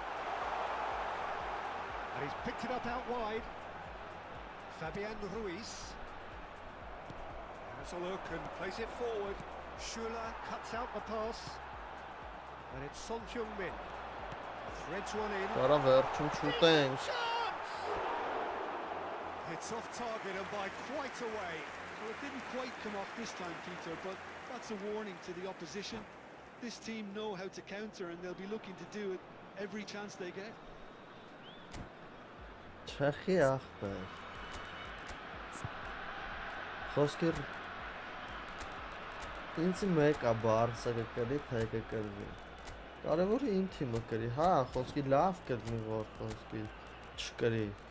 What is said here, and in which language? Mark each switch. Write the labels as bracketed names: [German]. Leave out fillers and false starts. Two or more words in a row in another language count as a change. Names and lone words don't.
[English] And he's picked it up out wide. Fabian Ruiz. Has a look and plays it forward. Schüller cuts out the pass. And it's Son Heung-min. Threads one in. [Armenian] Կարա վերջում շուտենք։ [English] It's off target and by quite a way. Well, it didn't quite come off this time, Peter, but that's a warning to the opposition. This team know how to counter and they'll be looking to do it every chance they get. [Armenian] Չեխի ախպեր։ Խոսքեր ինձ մեկ է Բարսա կկրի, թե կկրվի։ Կարևորը իմ թիմը կրի, հա, խոսքի լավ կրվի, որ խոսքի չկրի։